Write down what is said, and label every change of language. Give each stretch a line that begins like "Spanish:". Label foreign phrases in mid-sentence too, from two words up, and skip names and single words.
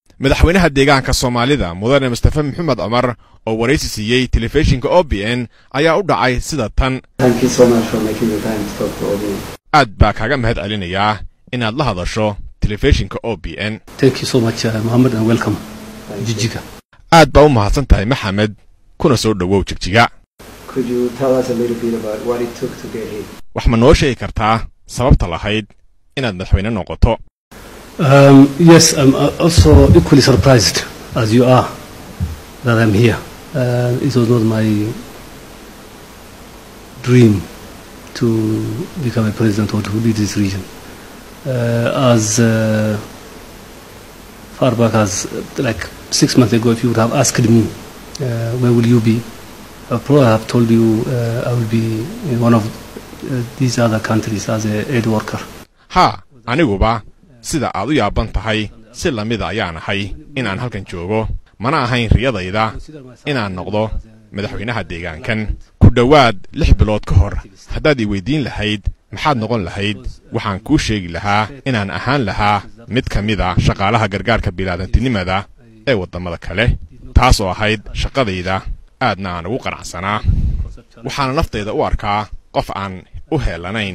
Somali: madaxweynaha deegaanka Soomaalida mudane Mustafa Maxamed Umar oo wareysi siiyay telefishinka OBN ayaa u dhacay sida tan.
English: Thank you so much for making the time to talk to OBN.
Somali: aad baa kaga mahad celinayaa inaad la hadasho telefishinka OBN.
English: Thank you so much Mohammed and welcome Jigjiga.
Somali: aad baa u mahadsan tahay Maxamed kuna soo dhawow Jigjiga.
English: Could you tell us a little bit about what it took to get here?
Somali: wax ma noo sheegi kartaa sababta lahayd inaad madaxweyne noqoto?
English: Yes, I'm also equally surprised as you are that I'm here. It was not my dream to become a president or to lead this region. As far back as like 6 months ago, if you would have asked me, where will you be? I would probably have told you I will be in one of these other countries as a aid worker.
Somali: Ha, aniguba sida aad u yaaban tahay si lamid ayaan ahay inaan halkan joogo mana ahayn riyadayda inaan noqdo madaxweynaha deegaankan ku dhawaad 6 bilood ka hor haddaad i weydiin lahayd maxaad noqon lahayd waxaan kuu sheegi lahaa inaan ahaan lahaa mid ka mid ah shaqaalaha gargaarka bilaadantinimada ee wadamada kale taas oo ahayd shaqadayda aadna aan ugu qanacsanaa waxaan naftayda u arkaa qof aan u heelanayn